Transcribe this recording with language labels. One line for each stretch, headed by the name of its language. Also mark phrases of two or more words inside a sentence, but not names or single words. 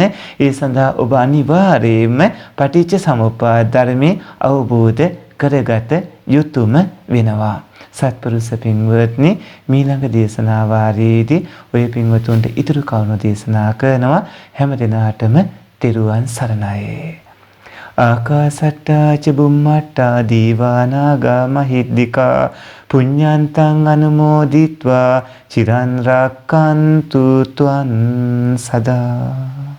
Sinhala: ඒ සඳහා ඔබ අනිවාර්යයෙන්ම පටිච්ච සමුප්පාද ධර්මයේ අවබෝධ කරගත යුතුම වෙනවා. සත්පුරුෂ පින්වත්නි මීළඟ දේශනා වාරයේදී ඔය පින්වතුන්ට ඉතුරු කරුණු දේශනා කරනවා. හැම දිනාටම තෙරුවන් සරණයි.
Pali: ආකාසට්ටා ච බුම්මට්ටා දීවානාගා මහිද්దికා පුඤ්ඤන්තං අනුමෝදිත්වා චිරන් රක්칸තු ත්වං සදා.